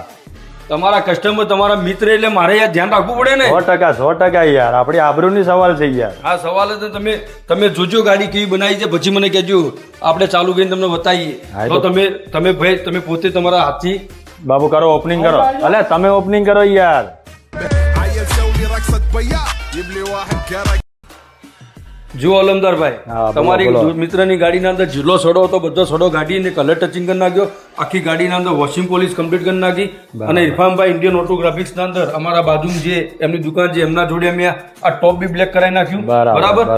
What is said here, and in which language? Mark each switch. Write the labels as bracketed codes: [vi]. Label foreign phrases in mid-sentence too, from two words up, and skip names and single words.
[gu] તમારા કસ્ટમર તમારા મિત્ર એટલે મારે યાર ધ્યાન રાખવું પડે ને 100% યાર આપણી આબરૂની સવાલ છે યાર આ સવાલ જ તમે જોજો ગાડી કેવી બનાવી છે પછી મને કહેજો આપણે ચાલુ કરીને તમને હા, બતાવીએ એ તો તો- તમે ભાઈ તમે પોતે તમારા હાથથી બાબુ કરો ઓપનિંગ કરો અલે તમે ઓપનિંગ કરો યાર [ar] عيل سوي رقصة بياع جيب لي واحد كرك [gu] જુઓ અલમદારભાઈ હા, બોલો, તમારી બોલો. મિત્રની ગાડીના અંદર જેટલો સડો હતો બધો સડો ગાડીને કલર ટચિંગ કરી નાખ્યો આખી ગાડીના અંદર વોશિંગ પોલિશ કમ્પ્લીટ કરી નાખી અને ઇરફાનભાઈ ઇન્ડિયન ઓટોગ્રાફિક્સના અંદર અમારા બાજુમાં જે એમની દુકાન છે એમના જોડે અમે આ ટોપ બી બ્લેક કરાવી નાખ્યું બરાબર, બરાબર.